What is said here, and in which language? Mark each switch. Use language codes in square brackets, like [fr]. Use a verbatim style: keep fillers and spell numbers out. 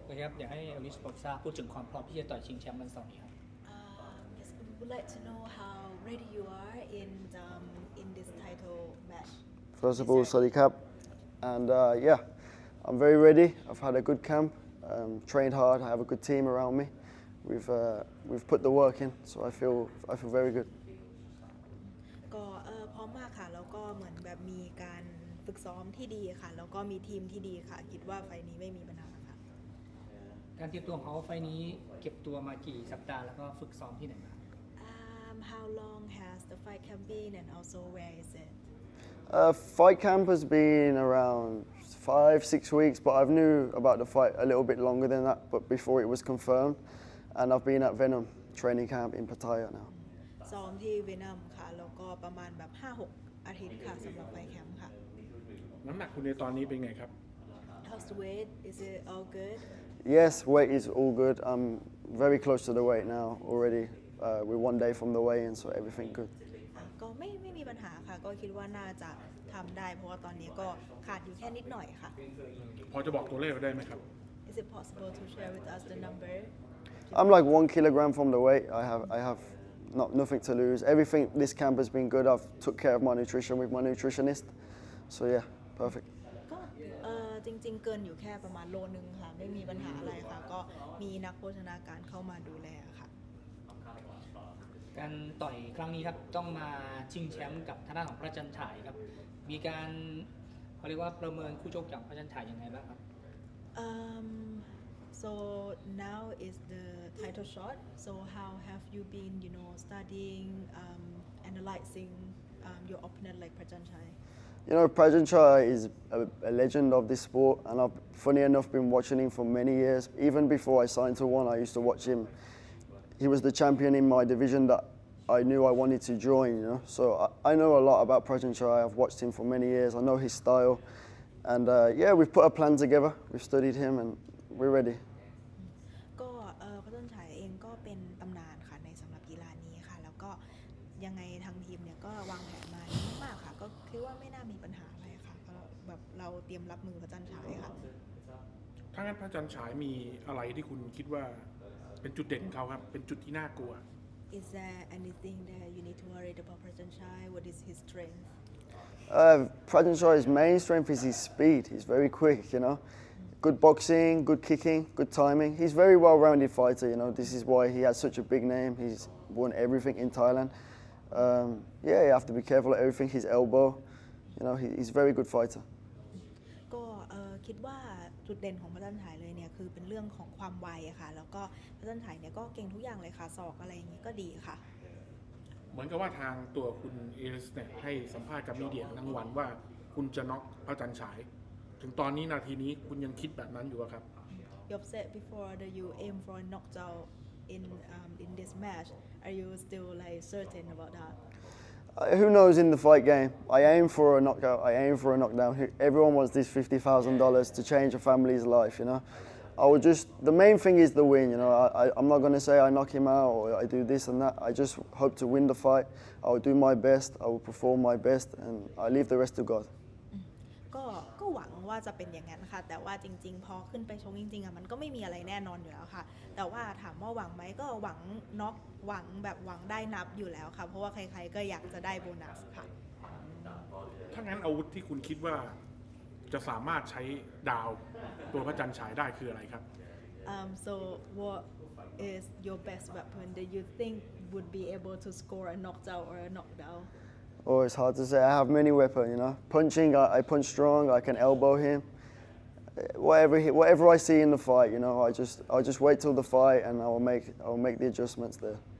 [th] นะครับอยากให้อลิซบอกทราบพูดถึงความพร้อมที่จะต่อยชิงแชมป์วันเสาร์นี้ครับ [en] Yes, we would like to know how ready you are in um, in this title match. First of all, Saudi Cup, and uh, yeah, I'm very ready. I've had a good camp, um, trained hard. I have a good team around me. We've uh, we've put the work in, so I feel I feel very good. [th] ก็เอ่อพร้อมมากค่ะแล้วก็เหมือนแบบมีการฝึกซ้อมที่ดีค่ะแล้วก็มีทีมที่ดีค่ะคิดว่าไฟนี้ไม่มีปัญหาค่ะ การเตรียมตัวของเขาไฟนี้เก็บตัวมากี่สัปดาห์แล้วก็ฝึกซ้อมที่ไหนมา [en] um, How long has the fight camp been and also where is it? Uh, fight camp has been around five, six weeks, but I've knew about the fight a little bit longer than that, but before it was confirmed, and I've been at Venom training camp in Pattaya now. [th] ซ้อมที่ Venom ค่ะแล้วก็ประมาณแบบ ห้าหก อาทิตย์ค่ะสำหรับไฟแคมป์ค่ะ น้ำหนักคุณในตอนนี้เป็นไงครับ [en] How's the weight? Is it all good? Yes, weight is all good. I'm very close to the weight now already. Uh, we're one day from the weigh-in, so everything good. [th] ก็ไม่ไม่มีปัญหาค่ะก็คิดว่าน่าจะทำได้เพราะว่าตอนนี้ก็ขาดอยู่แค่นิดหน่อยค่ะ พอจะบอกตัวเลขได้ไหมครับ [en] Is it possible to share with us the number? I'm like one kilogram from the weight. I have I have not nothing to lose. Everything this camp has been good. I've took care of my nutrition with my nutritionist. So yeah. Perfect. [th] ก็เอ่อจริงๆเกินอยู่แค่ประมาณโลนึงค่ะไม่มีปัญหาอะไรค่ะก็มีนักโภชนาการเข้ามาดูแลค่ะ การต่อยครั้งนี้ครับต้องมาชิงแชมป์กับทางด้านของพระจันทร์ฉายครับมีการเขาเรียกว่าประเมินคู่ชกจากพระจันทร์ฉายยังไงบ้างครับ [en] um, So now is the title shot. So how have you been, you know, studying, um, analyzing um, your opponent like พระจันทร์ฉาย You know, Prajan Chai is a, a legend of this sport, and I've, funny enough, been watching him for many years. Even before I signed to One, I used to watch him. He was the champion in my division that I knew I wanted to join, you know. So I, I know a lot about Prajan Chai. I've watched him for many years. I know his style. And uh, yeah, we've put a plan together. We've studied him, and we're ready. [th] ก็เอ่อ Prajan Chai เองก็เป็นตำนานค่ะในสำหรับกีฬานี้ค่ะแล้วก็ยังไงทางทีมเนี่ยก็วางแผนมาดีมากค่ะก็คิดว่าไม่น่ามีปัญหาอะไรค่ะก็แบบเราเตรียมรับมือพระจันทร์ฉายค่ะ ถ้างั้นพระจันทร์ฉายมีอะไรที่คุณคิดว่าเป็นจุดเด่นของเขาครับเป็นจุดที่น่ากลัว [en] Is there anything that you need to worry about Prajan Chai? What is his strength? Uh, Prajan Chai's main strength is his speed. He's very quick, you know. Good boxing, good kicking, good timing. He's very well-rounded fighter, you know. This is why he has such a big name. He's won everything in Thailand. Um, yeah, you have to be careful of everything. His elbow, you know, he, he's a very good fighter. [th] ก็เอ่อคิดว่าจุดเด่นของพระจันทร์ฉายเลยเนี่ยคือเป็นเรื่องของความไวอะค่ะแล้วก็พระจันทร์ฉายเนี่ยก็เก่งทุกอย่างเลยค่ะศอกอะไรอย่างงี้ก็ดีค่ะ เหมือนกับว่าทางตัวคุณเอริสเนี่ยให้สัมภาษณ์กับมีเดียทั้งวันว่าคุณจะน็อกพระจันทร์ฉายถึงตอนนี้นาทีนี้คุณยังคิดแบบนั้นอยู่อะครับ [en] You've said before that you aim for a knockout. In, um, in this match, are you still like certain about that? Uh, who knows in the fight game? I aim for a knockout. I aim for a knockdown. Everyone wants this fifty thousand dollars to change a family's life, you know. I would just. The main thing is the win, you know. I, I, I'm not going to say I knock him out or I do this and that. I just hope to win the fight. I will do my best. I will perform my best, and I leave the rest to God. [th] ก็ก็หวังว่าจะเป็นอย่างนั้นค่ะแต่ว่าจริงๆพอขึ้นไปชกจริงๆอ่ะมันก็ไม่มีอะไรแน่นอนอยู่แล้วค่ะแต่ว่าถามว่าหวังไหมก็หวังน็อกหวังแบบหวังได้นับอยู่แล้วค่ะเพราะว่าใครๆก็อยากจะได้โบนัสค่ะ ถ้างั้นอาวุธที่คุณคิดว่าจะสามารถใช้ดาวตัวพระจันทร์ฉายได้คืออะไรครับ [en] um, So what is your best weapon that you think would be able to score a knockdown or a knockdown? Oh, it's hard to say. I have many weapons, you know. Punching, I, I punch strong. I can elbow him. Whatever, he, whatever I see in the fight, you know, I just, I just wait till the fight, and I will make, I will make the adjustments there.